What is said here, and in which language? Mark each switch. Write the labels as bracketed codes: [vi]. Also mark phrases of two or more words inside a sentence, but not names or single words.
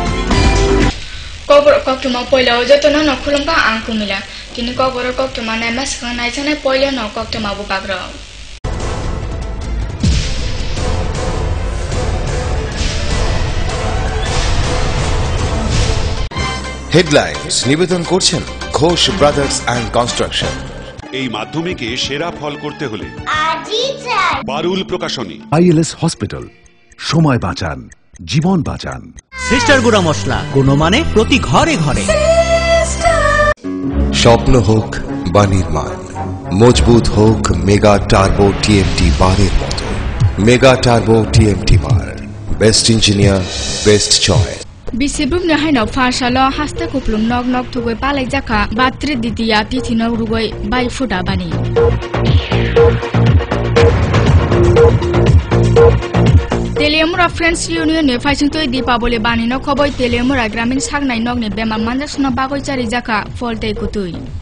[trk] Kobor koktuma poilo jotono no khulumba angkumila kini kobor koktuma na maskang nai chane poilo no koktuma bu bagro. [bn] হেডলাইন্স নিবেদন করছেন ঘোষ ব্রাদার্স অ্যান্ড কনস্ট্রাকশন। এই মাধ্যমিকে সেরা ফল করতে হলে পারুল প্রকাশনী। আইএলএস হসপিটাল, সময় বাঁচান, জীবন বাঁচান। সিস্টার গুঁড়া মশলা, গুণমানে প্রতি ঘরে ঘরে। স্বপ্ন হোক বা নির্মাণ, মজবুত হোক মেগা টার্বো টিএমটি বারের মতো। [en] Mega Turbo TMT bar, best engineer, best choice. [trk] Bisibum ne haino farsalo hasta kuplum nok nok thugoi palai jaka batri ditiya tithinok rugoi bai fuda bani. Telemura Friends Union ne faisintoi Dipaboli bani no khoboi Telemura gramin sagnai nok ne bemar manjasna bagoi chari jaka foltei kutui.